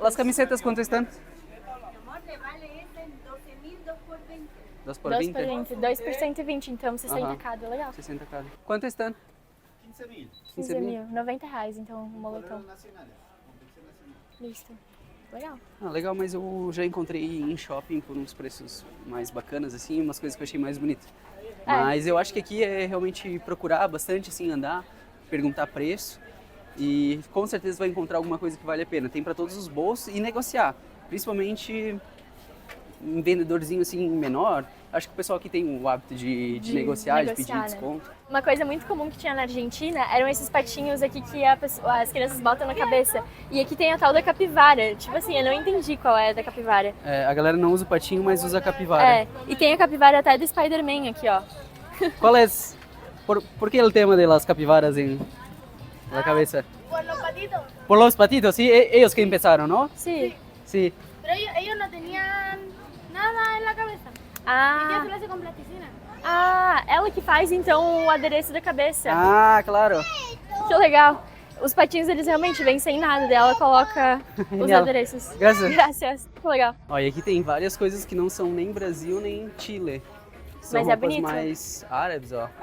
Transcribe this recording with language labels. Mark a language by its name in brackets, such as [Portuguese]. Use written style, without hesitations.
[Spanish] ¿Las camisetas cuánto están? Amor, te vale ese 12.000, 2 por 20. 2 por 2 20? [Portuguese] por 20, 2 por 120, então 60 Aham. cada, legal. 60 cada. [Spanish] ¿Cuánto están? 15.000. [Portuguese] 15 mil, R$90 então o moletom. [Spanish] Nacionales, confección nacional. Listo. Legal. [Portuguese] Ah, legal, mas eu já encontrei em shopping por uns preços mais bacanas, assim, umas coisas que eu achei mais bonitas. Mas eu acho que aqui é realmente procurar bastante, assim, andar, perguntar preço e com certeza vai encontrar alguma coisa que vale a pena. Tem para todos os bolsos e negociar, principalmente um vendedorzinho assim menor. Acho que o pessoal aqui tem o hábito de negociar, de pedir negociar, né? desconto. Uma coisa muito comum que tinha na Argentina eram esses patinhos aqui que as crianças botam na cabeça. E aqui tem a tal da capivara. Tipo assim, eu não entendi qual é a da capivara. É, a galera não usa o patinho, mas usa a capivara. É, e tem a capivara até do Spider-Man aqui, ó. [Spanish] ¿Cuál es? ¿Por qué el tema de las capibaras en la cabeza? Por los patitos. Por los patitos, sí, ellos que empezaron, ¿no? [Portuguese] Sim. [Spanish] Sí. Pero ellos no tenían nada en la cabeza. Ella Ah, se lo hace con plasticina. [Portuguese] ela que faz então o adereço da cabeça. Ah, claro. Que legal. Os patinhos, eles realmente vêm sem nada, daí ela coloca os Genial. adereços. Graças. Graças. Que legal. Ó, e aqui tem várias coisas que não são nem Brasil nem Chile. São Mas é roupas bonito. mais árabes, ó.